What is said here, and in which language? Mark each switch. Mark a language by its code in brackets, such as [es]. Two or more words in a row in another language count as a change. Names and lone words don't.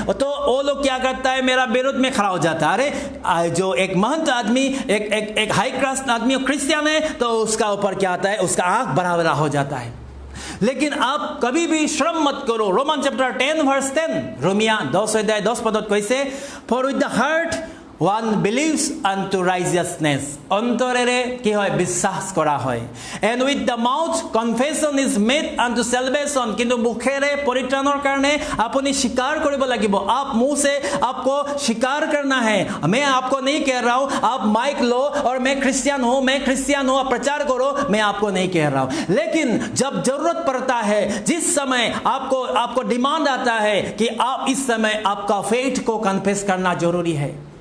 [hi] तो वो लोग क्या करता है, मेरा विरोध में खड़ा हो जाता है। अरे जो एक महंत आदमी एक [en] high class [hi] आदमी क्रिश्चियन है तो उसका ऊपर क्या आता है, उसका आँख बड़ा बड़ा हो जाता है। लेकिन आप कभी भी श्रम मत करो। रोमन चैप्टर 10 वर्स 10, रोमिया 10 पद कैसे, [en] for with the heart one believes unto righteousness, [as] অন্তরেৰে কি হয় বিশ্বাস কৰা হয়, [en] and with the mouth confession is made unto salvation, [as] কিন্তু মুখেৰে পৰিত্ৰাণৰ কাৰণে আপুনি স্বীকাৰ কৰিব লাগিব। [hi] आप मुंह से आपको स्वीकार करना है। मैं आपको नहीं कह रहा हूं आप माइक लो और मैं क्रिश्चियन हूं आप प्रचार करो, मैं आपको नहीं कह रहा हूं। लेकिन जब जरूरत पड़ता है, जिस समय आपको डिमांड आता है कि आप इस समय आपका फेथ को कन्फेस करना जरूरी है।